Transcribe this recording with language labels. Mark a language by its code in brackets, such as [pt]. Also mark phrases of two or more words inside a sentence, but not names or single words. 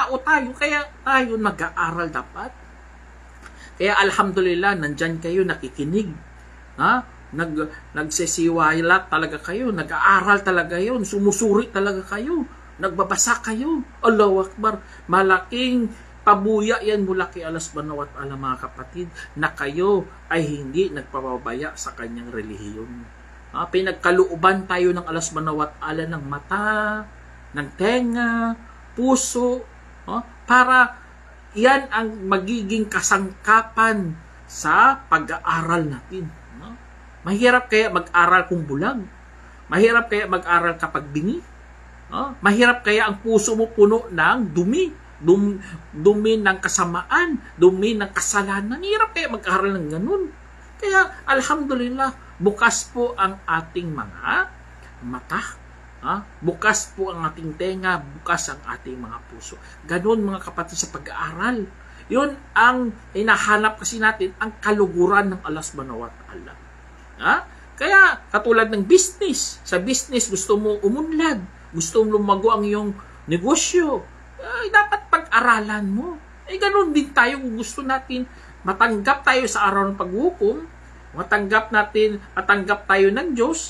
[tl] Tao tayo, kaya tayo mag-aaral dapat. Kaya alhamdulillah, nandyan kayo, nakikinig. Ha? Nagsisiwala talaga kayo, nag-aaral talaga yun, sumusuri talaga kayo, nagbabasa kayo. [ar] الله أكبر. [tl] Malaking pabuya yan mula kay Allah [ar] سبحانه وتعالى, [tl] mga kapatid, na kayo ay hindi nagpapabaya sa kanyang relihiyon. Pinagkaluuban tayo ng Allah [ar] سبحانه وتعالى [tl] ng mata, ng tenga, puso, para yan ang magiging kasangkapan sa pag-aaral natin. Mahirap kaya mag-aral kung bulag? Mahirap kaya mag-aral kapag bingi? Mahirap kaya ang puso mo puno ng dumi? Dumi ng kasamaan, dumi ng kasalanan. Mahirap kaya mag-aral ng ganun? Kaya, alhamdulillah, bukas po ang ating mga mata. Bukas po ang ating tenga, bukas ang ating mga puso. Ganun, mga kapatid, sa pag-aaral. Yun ang hinahanap kasi natin, ang kaluguran ng Allah [ar] سبحانه وتعالى. [tl] Kaya, katulad ng business. Sa business, gusto mo umunlad. Gusto mo lumago ang iyong negosyo. Dapat pag-aralan mo. Ganun din tayo kung gusto natin matanggap tayo sa araw ng paghukom. Matanggap tayo ng Diyos.